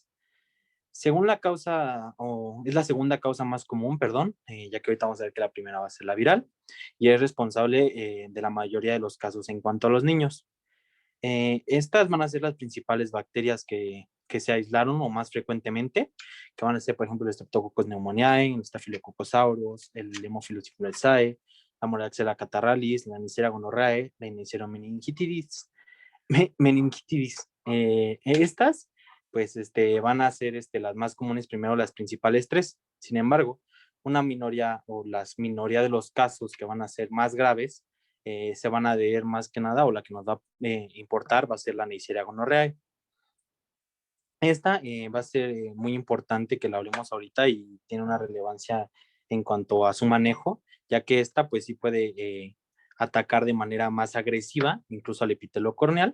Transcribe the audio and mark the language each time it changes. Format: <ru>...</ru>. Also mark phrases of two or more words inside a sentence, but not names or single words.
<es>Según la causa, o es la segunda causa más común, perdón, ya que ahorita vamos a ver que la primera va a ser la viral, y es responsable de la mayoría de los casos en cuanto a los niños. Estas van a ser las principales bacterias que se aislaron o más frecuentemente, que van a ser, por ejemplo, el Streptococcus pneumoniae, el Staphylococcus aureus, el Haemophilus influenzae, la Moraxella catarrhalis, la Neisseria gonorrhoeae, la Neisseria meningitidis. Meningitis. Estas, pues, van a ser las más comunes, primero las principales tres. Sin embargo, una minoría o las minoría de los casos que van a ser más graves se van a ver más que nada, o la que nos va a importar va a ser la Neisseria gonorrhoeae. Esta va a ser muy importante que la hablemos ahorita y tiene una relevancia en cuanto a su manejo, ya que esta pues sí puede atacar de manera más agresiva, incluso al epitelio corneal.</es>